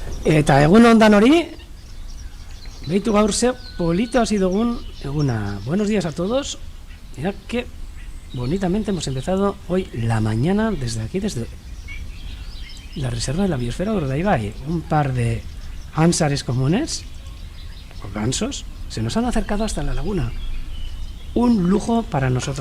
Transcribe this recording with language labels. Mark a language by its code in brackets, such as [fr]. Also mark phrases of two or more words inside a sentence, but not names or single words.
[eu] Eta egun ondan hori, behitu gaur ze polito hasi dugun eguna. [es] Buenos días a todos. Mira que bonitamente hemos empezado hoy la mañana desde aquí, desde la reserva de la biosfera de Urdaibai. Un par de ánsares comunes, o gansos, se nos han acercado hasta la laguna. Un lujo para nosotros.